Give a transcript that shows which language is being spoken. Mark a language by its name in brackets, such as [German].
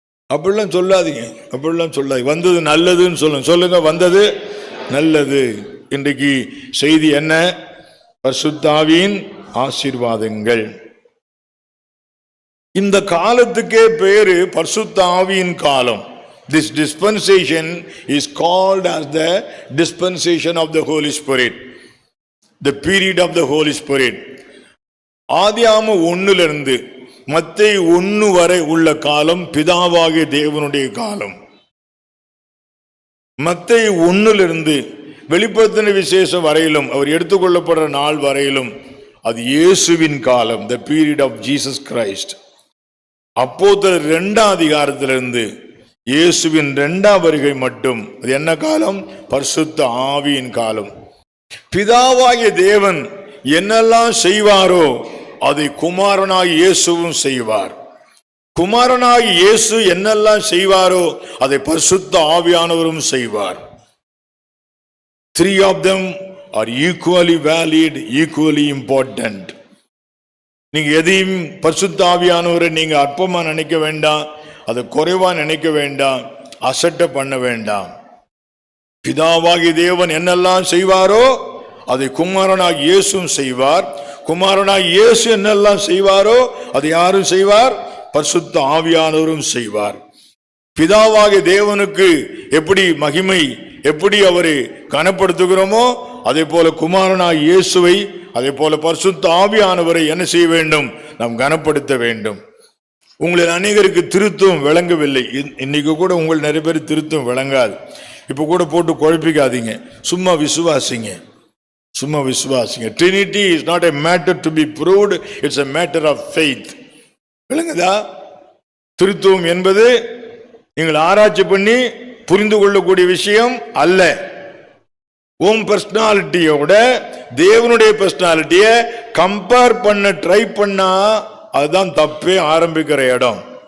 [Tamil] அப்படிலாம் சொல்லாதீங்க, அப்படிலாம் சொல்லாதீங்க. வந்தது நல்லதுன்னு சொல்லுங்க. சொல்லுங்க, வந்தது நல்லது. இன்றைக்கு செய்தி என்ன? பரிசுத்த ஆவியின் ஆசீர்வாதங்கள். இந்த காலத்துக்கே பேரு பரிசுத்த ஆவியின் காலம். [English] This dispensation is called as the dispensation of the Holy Spirit, the period of the Holy Spirit. [Tamil] ஆதியாகம 1 மத்தேயு 1 வரை உள்ள காலம் பிதாவாகிய தேவனுடைய காலம். மத்தேயு 1 வெளிப்படுத்தின விசேஷம் வரையிலும், அவர் எடுத்துக்கொள்ளப்படுற நாள் வரையிலும் அது இயேசுவின் காலம், [English] the period of Jesus Christ. [Tamil] அப்போஸ்தலர் 2 அதிகாரத்திலிருந்து இயேசுவின் 2ஆம் வருகை மட்டும் அது என்ன காலம்? பரிசுத்த ஆவியின் காலம். பிதாவாகிய தேவன் என்னெல்லாம் செய்வாரோ அதை குமாரனாகிய இயேசுவும் செய்வார். குமாரனாகிய இயேசு என்னெல்லாம் செய்வாரோ அதை பரிசுத்த ஆவியானவரும் செய்வார். [English] 3 of them are equally valid, equally important. [Tamil] நீங்க எதையும் பரிசுத்த ஆவியானவரை நீங்க அற்பமா நினைக்க வேண்டாம், அதை குறைவா நினைக்க வேண்டாம், அசட்டை பண்ண வேண்டாம். பிதாவாகிய தேவன் என்னெல்லாம் செய்வாரோ அதை குமாரனாகிய இயேசுவும் செய்வார். குமாரனாகிய இயேசு என்னெல்லாம் செய்வாரோ அதை யாரும் செய்வார்? பரிசுத்த ஆவியானவரும் செய்வார். பிதாவாகிய தேவனுக்கு எப்படி மகிமை, எப்படி அவரை கனப்படுத்துகிறோமோ அதே போல குமாரனாகிய இயேசுவை, அதே போல பரிசுத்த ஆவியானவரை என்ன செய்ய வேண்டும்? நாம் கனப்படுத்த வேண்டும். உங்களில் அநேகருக்கு திருத்தம் விளங்கவில்லை. இன்னைக்கு கூட உங்கள் நிறைய பேர் திருத்தம் விளங்காது. இப்ப கூட போட்டு குழப்பிக்காதீங்க, சும்மா விசுவாசிங்க, சும்மா விசுவாசிங்க. [English] Trinity is not a matter to be proved, it's a matter of faith. [Tamil] விளங்குதா? திருத்துவம் என்பது நீங்கள் ஆராய்ச்சி பண்ணி புரிந்து கொள்ளக்கூடிய விஷயம் அல்ல. உன் பர்சனாலிட்டியோட தேவனுடைய பர்சனாலிட்டியை கம்பேர் பண்ண ட்ரை பண்ணா அதுதான் தப்பே ஆரம்பிக்கிற இடம்.